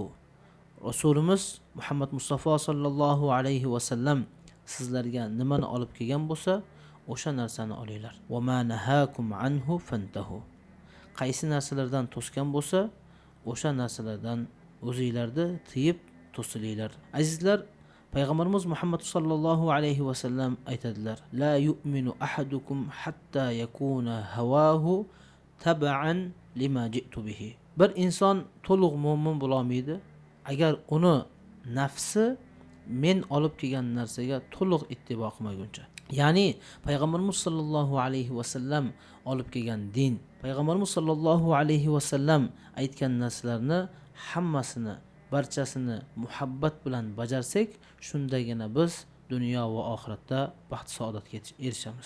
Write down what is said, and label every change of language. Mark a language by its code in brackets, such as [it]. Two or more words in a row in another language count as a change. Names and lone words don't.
[uz] Rasulimiz Muhammad Mustafa [ar] صلى الله عليه وسلم [uz] sizlarga nimani olib kelgan bo'lsa, o'sha narsani olinglar. [ar] وما نهاكم عنه فانتهوا. [uz] Qaysi narsalardan to'sgan bo'lsa, o'sha narsalardan o'zingizlarni tiyib to'silinglar. Azizlar, payg'ambarimiz Muhammad [ar] صلى الله عليه وسلم [uz] aytadilar: [ar] "لا يؤمن أحدكم حتى يكون هواه تبعا لما جئت به." [uz] Bir inson to'liq mu'min bo'la olmaydi agar uni nafsi men olib kelgan narsaga to'liq ittibo qilmaguncha. Ya'ni payg'ambarimiz [ar] صلى الله عليه وسلم [uz] olib kelgan din, payg'ambarimiz [ar] صلى الله عليه وسلم [uz] aytgan narsalarni hammasini, barchasini muhabbat bilan bajarsak, shundagina biz dunyo va oxiratda baxt saodatga erishamiz.